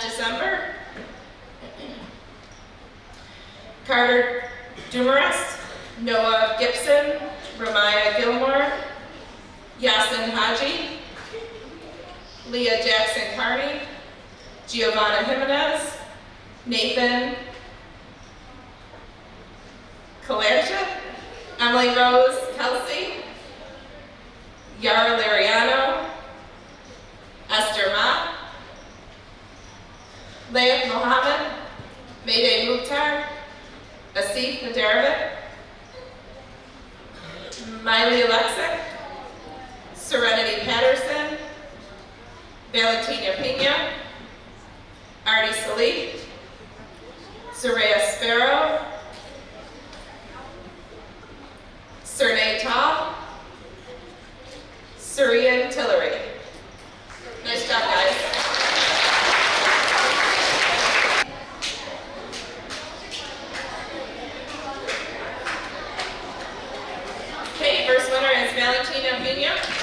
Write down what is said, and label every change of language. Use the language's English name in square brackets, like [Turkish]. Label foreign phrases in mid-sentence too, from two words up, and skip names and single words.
[English] December, Carter Dumarest, Noah Gibson, Ramaya Gilmore, Yasin Haji, Leah Jackson Carney, Giovanna Jimenez, Nathan Kalercha, Emily Rose Kelsey, Yara Lariano, Esther Ma, Leah Mohammed, Mayday Mukhtar, Asif Nadarovic, Miley Alexic, Serenity Patterson, Valentina Pena, Artie Salih, Soraya Sparrow, Sernay Ta, Surian Tillery. Nice job, guys. Okay, first winner is Valentina Pena.